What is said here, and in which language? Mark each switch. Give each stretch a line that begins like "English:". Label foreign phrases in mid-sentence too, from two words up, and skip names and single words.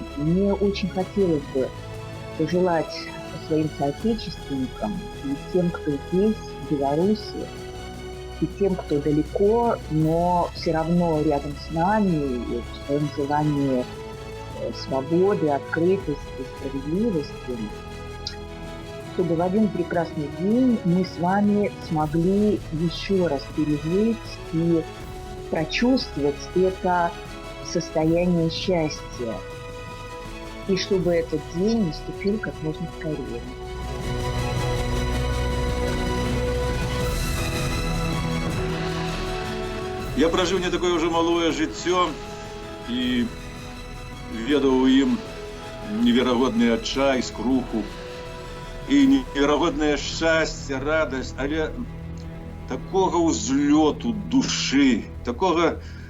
Russian: Мне очень хотелось бы пожелать своим соотечественникам и тем, кто здесь, в Беларуси, и тем, кто далеко, но все равно рядом с нами, и в своем желании свободы, открытости, справедливости, чтобы в один прекрасный день мы с вами смогли еще раз пережить и прочувствовать это состояние счастья. И чтобы этот день наступил как можно скорее.
Belarusian: Я прожыў не такое ўжо малое жыццё і ведаў у ім неверагодны адчай, скруху і неверагоднае шчасце, радасць, але такога ўзлёту душы, такога